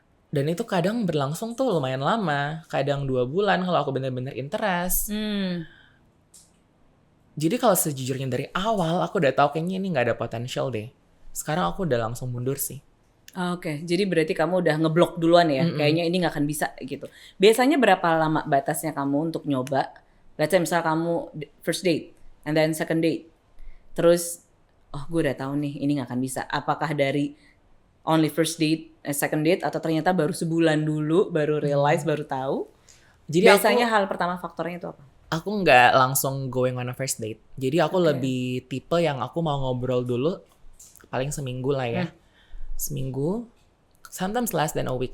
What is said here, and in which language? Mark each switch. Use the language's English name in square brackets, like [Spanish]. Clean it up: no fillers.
[Indonesian] Dan itu kadang berlangsung tuh lumayan lama, kadang 2 bulan kalau aku bener-bener interest. Jadi kalau sejujurnya dari awal aku udah tahu kayaknya ini nggak ada potensial deh. Sekarang aku udah langsung mundur sih. Oke, jadi berarti kamu udah ngeblok duluan ya, kayaknya ini nggak akan bisa gitu. Biasanya berapa lama batasnya kamu untuk nyoba? [English] Let's say [Indonesian] misal kamu [English] first date, and then second date. [Indonesian] Terus, oh gue udah tahu nih ini gak akan bisa. Apakah dari [English] only first date, second date, [Indonesian] atau ternyata baru sebulan dulu, baru realize, baru tahu? Jadi biasanya hal pertama faktornya itu apa? Aku nggak langsung [English] going on a first date. [Indonesian] Jadi aku lebih tipe yang aku mau ngobrol dulu, paling seminggu lah ya. seminggu, [English] sometimes less than a week.